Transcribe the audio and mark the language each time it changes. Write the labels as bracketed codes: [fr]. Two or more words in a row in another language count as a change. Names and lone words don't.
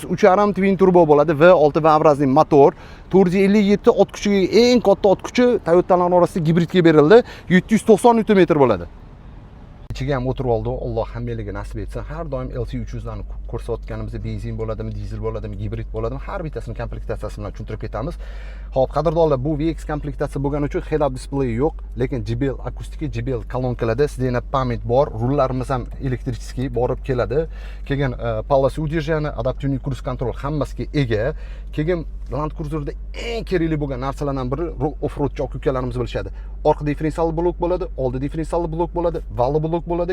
[uz] 3.5 [en] twin turbo [uz] bo'ladi, V6 va obrazli motor. 457 ot kuchiga eng katta ot kuchi Toyota'lar orasida gibridga berildi. 790 Nm bo'ladi. Ichiga ham o'tirib oldi. Alloh hammalarga nasib etsin. Har doim LC300 dan ko'rsatganimizda benzin bo'ladimi, dizel bo'ladimi, gibrid bo'ladimi, har bittasini komplektatsiyasi bilan tushuntirib ketamiz. Xo'p, qadrdonlar, bu VX komplektatsiya bo'lgani uchun [en] head-up display [uz] yo'q, lekin JBL akustika, JBL kolonkalarda [ru] сиденья память [uz] bor, rullarimiz ham elektriskiy borib keladi. Keyin [ru] полосы удержания, [uz] adaptivniy [en] cruise control [uz] hammasiga ega. Keyin Land Cruiser'da eng kerakli bo'lgan narsalardan biri off-roadchi aka-ukalarimiz bilishadi. Orqa differensial blok bo'ladi, oldi differensial blok bo'ladi, valve blok bo'ladi.